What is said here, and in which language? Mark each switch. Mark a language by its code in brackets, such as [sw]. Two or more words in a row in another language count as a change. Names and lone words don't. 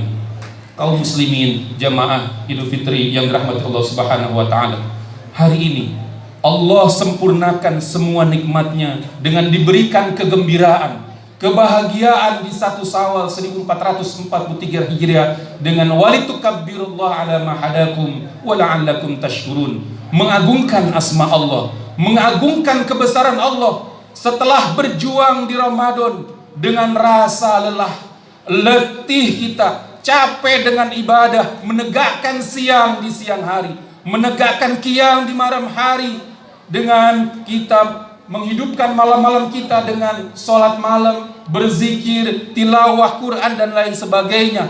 [id] Kaum muslimin jamaah Idul Fitri yang dirahmati Allah [ar] سبحانه وتعالى, [id] hari ini Allah sempurnakan semua nikmatnya dengan diberikan kegembiraan, kebahagiaan di 1 Syawal 1443 Hijriah dengan [ar] ولتكبروا الله على ما هداكم ولعلكم تشكرون. [id] Mengagungkan asma Allah, mengagungkan kebesaran Allah setelah berjuang di Ramadan dengan rasa lelah, letih kita, capek dengan ibadah, menegakkan siang di siang hari, menegakkan qiyam di malam hari, dengan kita menghidupkan malam-malam kita dengan sholat malam, berzikir, tilawah Quran dan lain sebagainya.